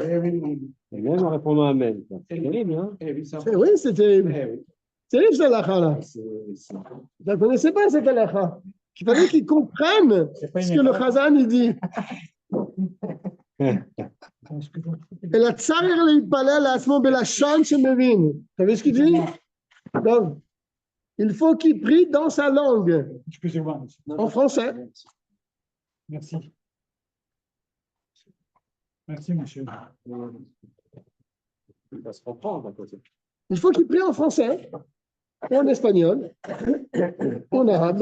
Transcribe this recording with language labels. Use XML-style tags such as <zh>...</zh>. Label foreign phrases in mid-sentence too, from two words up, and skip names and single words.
<fr>Et même en répondant Amen. C'est terrible, hein? Oui, c'est terrible. C'est terrible, cette halakha-là. Vous ne connaissez pas cette halakha. Il fallait qu'ils comprennent ce que le Chazan il dit.</fr> <he>Et la tsarir להתפלל לעצמו בלשון שמבין.</he> <fr>Vous savez ce qu'il dit? Donc, il faut qu'il prie dans sa langue. Excusez-moi. En français. Merci. Merci, monsieur. Il va se comprendre à côté. Il faut qu'il prie en français, en espagnol, en arabe.</fr>